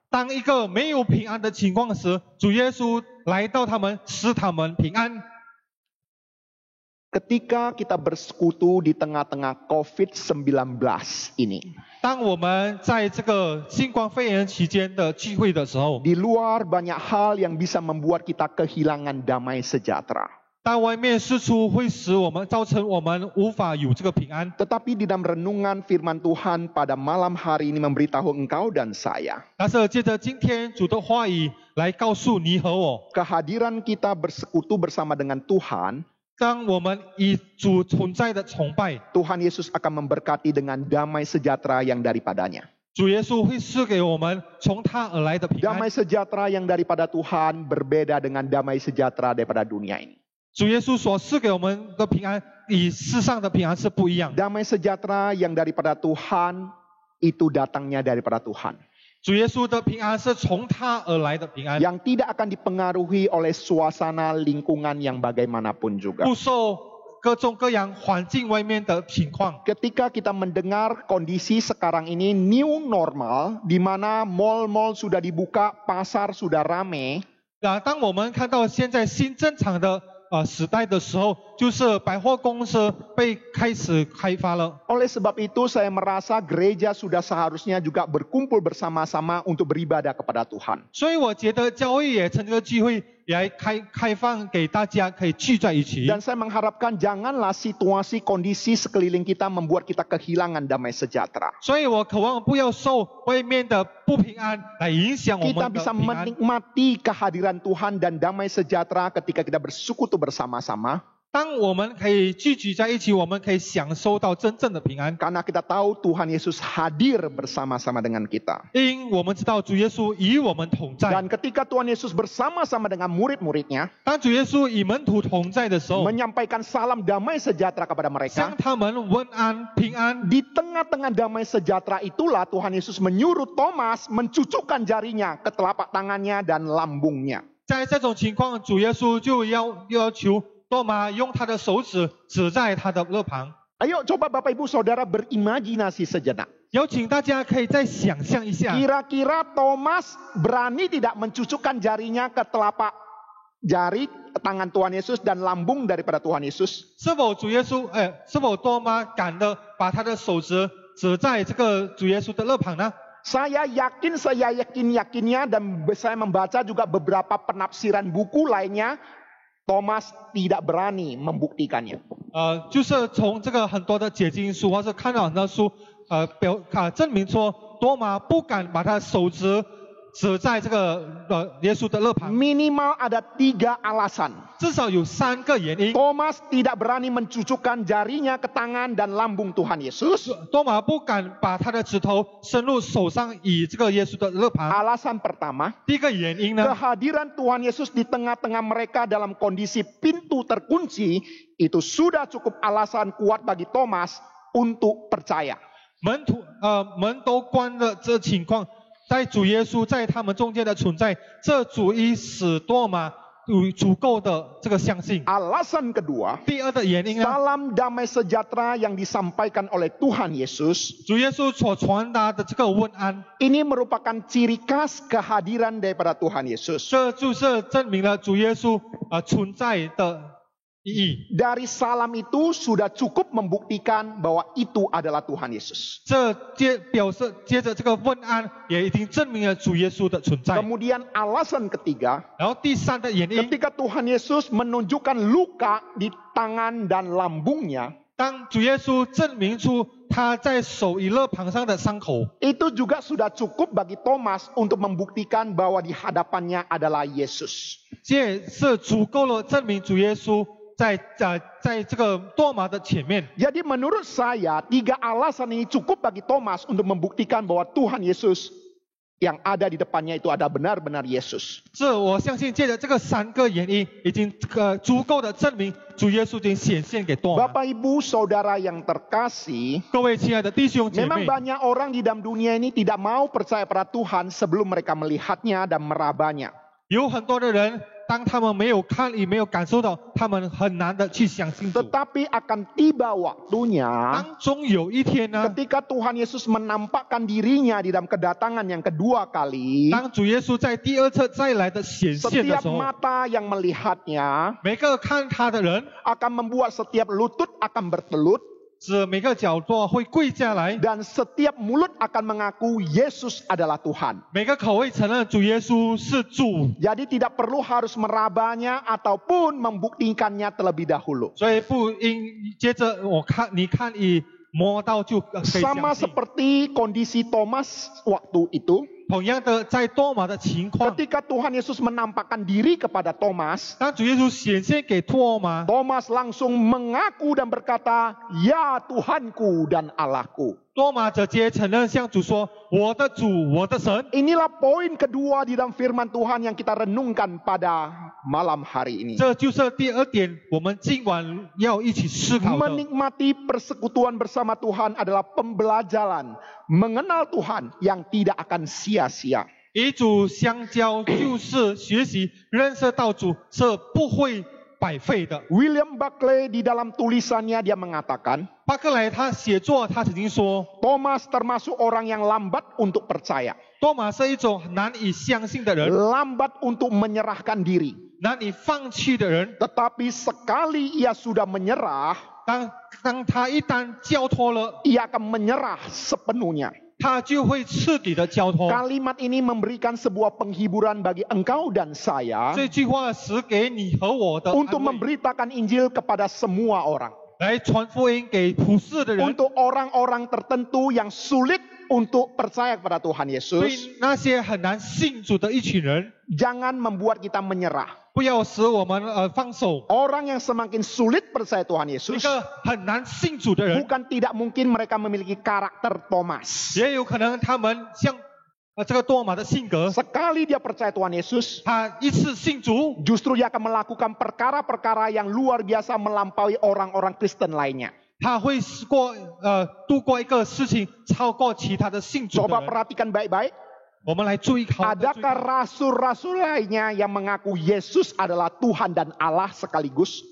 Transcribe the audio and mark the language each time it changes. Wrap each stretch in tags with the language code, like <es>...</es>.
<zh>当一个没有平安的情况时，主耶稣来到他们，使他们平安。</zh> <id>Ketika kita bersekutu di tengah-tengah COVID-19 ini,</id> <zh>当我们在这个新冠肺炎期间的聚会的时候，</zh> <id>di luar banyak hal yang bisa membuat kita kehilangan damai sejahtera.</id> <zh>当外面事出会使我们造成我们无法有这个平安。</zh> <id>Tetapi di dalam renungan firman Tuhan pada malam hari ini memberitahu engkau dan saya,</id> <zh>但是借着今天主的话语来告诉你和我，</zh> <id>kehadiran kita bersekutu bersama dengan Tuhan,</id> <zh>当我们以主存在的崇拜，</zh> <id>Tuhan Yesus akan memberkati dengan damai sejahtera yang daripadanya.</id> <zh>主耶稣会赐给我们从他而来的平安</zh> <id>Damai。 sejahtera yang daripada Tuhan berbeda dengan damai sejahtera daripada dunia ini.</id> <zh>主耶稣所赐给我们的平安，与世上的平安是不一样的。</zh> <id>Damai sejahtera yang daripada Tuhan itu datangnya daripada Tuhan.</id> <zh>主耶稣的平安是从他而来的平安，</zh> <id>Yang tidak akan dipengaruhi oleh suasana lingkungan yang bagaimanapun juga.</id> <zh>不受各种各样环境外面的情况。</zh> <id>Ketika kita mendengar kondisi sekarang ini new normal, di mana mal-mal sudah dibuka, pasar sudah rame,</id> <zh>当我们看到现在新正常的时代的时候，就是百货公司开始开发了。</zh> <id>oleh sebab itu saya merasa gereja sudah seharusnya juga berkumpul bersama-sama untuk beribadah kepada Tuhan.</id> <zh>所以我觉得教会也趁这个机会也来开放给大家可以聚在一起。</zh> <id>Dan saya mengharapkan janganlah situasi kondisi sekeliling kita membuat kita kehilangan damai sejahtera.</id> <zh>所以我渴望不要受外面的不平安来影响我</zh> <id>Kita</id> <zh>们的</zh> <id>bisa</id> <zh>平安。</zh> <id>menikmati kehadiran Tuhan dan damai sejahtera ketika kita bersekutu bersama-sama.</id> <zh>当我们可以聚集在一起，我们可以享受到真正的平安，</zh> <id>Karena kita tahu Tuhan Yesus hadir bersama-sama dengan kita.</id> <zh>因我们知道主耶稣与我们同在。</zh> <id>Dan ketika Tuhan Yesus bersama-sama dengan murid-muridnya,</id> <zh>当主耶稣与门徒同在的时候，</zh> <id>menyampaikan salam damai sejahtera kepada</id> <zh>向他们问安平安。</zh> <id>Di tengah-tengah damai sejahtera itulah Tuhan Yesus menyuruh Thomas mencucukkan jarinya ke telapak tangannya dan lambungnya.</id> <zh>在这种情况，主耶稣就要求多马用他的手指指在他的肋旁。</zh> <id>Ayo coba Bapak Ibu Saudara berimajinasi sejenak.</id> <zh>有请大家可以再想象一下，</zh> <id>Kira-kira Thomas berani tidak mencucukkan jarinya ke telapak jari tangan Tuhan Yesus dan lambung daripada Tuhan Yesus?</id> <zh>是否多马敢的把他的手指指在这个主耶稣的肋旁呢？</zh> <id>Saya yakinnya dan saya membaca juga beberapa penafsiran buku lainnya, Thomas tidak berani membuktikannya.</id> <zh>就是从这个很多的解经书，或是看到很多书，证明说多马不敢把他手指指在这个耶稣的肋旁。</zh> <id>Minimal ada 3 alasan.</id> <zh>至少有3个原因。</zh> <id>Thomas tidak berani mencucukkan jarinya ke tangan dan lambung Tuhan Yesus.</id> <zh>多马不敢把他的指头伸入手上以这个耶稣的肋旁。</zh> <id>Alasan pertama,</id> <zh>第一个原因呢，</zh> <id>kehadiran Tuhan Yesus di tengah-tengah mereka dalam kondisi pintu terkunci, itu sudah cukup alasan kuat bagi Thomas untuk percaya.</id> <zh>门都关的这情况，在主耶稣在他们中间的存在，这足以使多马有足够的这个相信。</zh> <id>Alasan kedua,</id> <zh>第二的原因呢，</zh> <id>salam damai sejahtera yang disampaikan oleh Tuhan Yesus</id> <zh>主耶稣所传达的这个问安，</zh> <id>ini merupakan ciri khas kehadiran daripada Tuhan Yesus.</id> <zh>这就是证明了主耶稣存在的意义。</zh> <id>Dari salam itu sudah cukup membuktikan bahwa itu adalah Tuhan Yesus.</id> <zh>这接着这个问安，也已经证明了主耶稣的存在。</zh> <id>Kemudian alasan ketiga,</id> <zh>然后第3的原因，</zh> <id>ketika Tuhan Yesus menunjukkan luka di tangan dan lambungnya,</id> <zh>当主耶稣证明出他在手与肋旁上的伤口，</zh> <id>itu juga sudah cukup bagi Thomas untuk membuktikan bahwa di hadapannya adalah Yesus.</id> <zh>这也是足够了证明主耶稣在这个多马的前面。</zh> <id>Jadi menurut saya 3 alasan ini cukup bagi Thomas untuk membuktikan bahwa Tuhan Yesus yang ada di depannya itu ada benar-benar Yesus.</id> <zh>这我相信借着这个3个原因，已经足够的证明主耶稣已经显现给多马。</zh> <id>Bapak Ibu Saudara yang terkasih,</id> <zh>各位亲爱的弟兄姐</zh> <id>memang</id> <zh>妹，</zh> <id>banyak orang di dalam dunia ini tidak mau percaya pada Tuhan sebelum mereka melihatnya dan merabanya.</id> <zh>有很多的人，当他们没有看也没有感受到，他们很难的去相信主。</zh> <id>Tetapi akan tiba waktunya</id> <zh>当终有一天呢，</zh> <id>ketika Tuhan Yesus menampakkan dirinya di dalam kedatangan yang kedua kali,</id> <zh>当主耶稣在第2次再来的显现的</zh> <id>setiap</id> <zh>时候，</zh> <id>mata yang melihatnya</id> <zh>每个看他的人，</zh> <id>akan membuat setiap lutut akan bertelut</id> <zh>使每个角落会跪下来，</zh> <id>dan setiap mulut akan mengaku Yesus adalah Tuhan.</id> <zh>每个口会承认主耶稣是主，</zh> <id>Jadi tidak perlu harus merabanya ataupun membuktikannya terlebih dahulu.</id> <zh>所以不应接着你看一摸到就可以</zh> <id>Sama</id> <zh>相信。</zh> <id>seperti kondisi Thomas waktu itu,</id> <zh>同样的，在多马的情况，</zh> <id>ketika Tuhan Yesus menampakkan diri kepada Thomas,</id> <zh>当主耶稣显现给多马，</zh> <id>Thomas langsung mengaku dan berkata, "Ya Tuhanku dan Allahku."</id> <zh>多马直接承认向主说：“我的主，我的神。”</zh> <id>Inilah poin kedua di dalam firman Tuhan yang kita renungkan pada malam hari ini.</id> <zh>这就是第2点，我们今晚要一起思考的。</zh> <id>Menikmati persekutuan bersama Tuhan adalah pembelajaran mengenal Tuhan yang tidak akan sia-sia.</id> <zh>与主相交就是学习认识到主，是不会百废的。</zh> <id>William Buckley di dalam tulisannya dia mengatakan,</id> <zh>巴克莱他写作，他曾经说，</zh> <id>Thomas termasuk orang yang lambat untuk percaya,</id> <zh>多马是一种难以相信的人，</zh> <id>lambat untuk menyerahkan diri.</id> <zh>难以放弃的人。</zh> <id>Tetapi sekali ia sudah menyerah,</id> <zh>当他一旦交托了，</zh> <id>ia akan menyerah sepenuhnya.</id> <zh>他就会彻底的交托。</zh> <id>Kalimat ini memberikan sebuah penghiburan bagi engkau dan saya</id> <zh>这句话是给你和我的安</zh> <id>untuk</id> <zh>慰，</zh> <id>memberitakan Injil kepada semua orang.</id> <zh>来传福音给普世的人，</zh> <id>Untuk orang-orang tertentu yang sulit untuk percaya kepada Tuhan</id> <zh>对</zh> <id>Yesus,</id> <zh>那些很难信主的一群人，</zh> <id>jangan membuat kita menyerah.</id> <zh>不要使我们放手。</zh> <id>Orang yang semakin sulit percaya Tuhan</id> <zh>一</zh> <id>Yesus,</id> <zh>个很难信主的人，</zh> <id>bukan tidak mungkin mereka memiliki karakter Thomas.</id> <zh>也有可能他们像这个多马的性格，</zh> <id>Sekali dia percaya Tuhan Yesus,</id> <zh>他一次信主，</zh> <id>justru dia akan melakukan perkara-perkara yang luar biasa melampaui orang-orang Kristen lainnya.</id> <zh>他会度过一个事情超过其他的信主的</zh> <id>Coba perhatikan baik-baik.</id> <zh>我们来注意好。</zh> <id>Adakah rasul-rasul lainnya yang mengaku Yesus adalah Tuhan dan Allah sekaligus?</id>